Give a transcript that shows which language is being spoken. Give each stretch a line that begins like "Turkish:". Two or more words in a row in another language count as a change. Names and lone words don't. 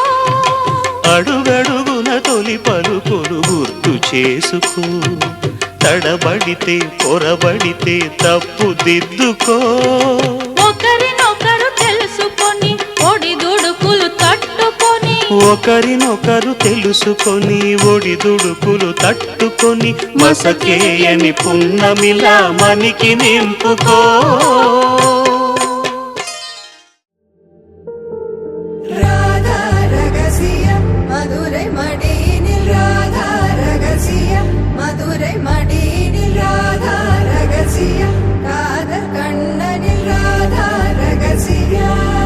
Telugu: అడుగడుగున తొలి పలుకులు గుర్తు చేసుకో తడబడితే పొరబడితే తప్పు దిద్దుకో ఒకరినొకరు తెలుసుకొని ఒడిదుడుకులు తట్టుకొని ఒకరినొకరు తెలుసుకొని ఒడిదుడుకులు తట్టుకొని మసకేయని పున్నమిలా మనికి నింపుకో.
Tamil: ராதா ரகசியம் மதுரை மடியினில் ராதா ரகசியம் மதுரை மடியினில் ராதா ரகசியம் காதல் கண்ணனில் ராதா ரகசியம்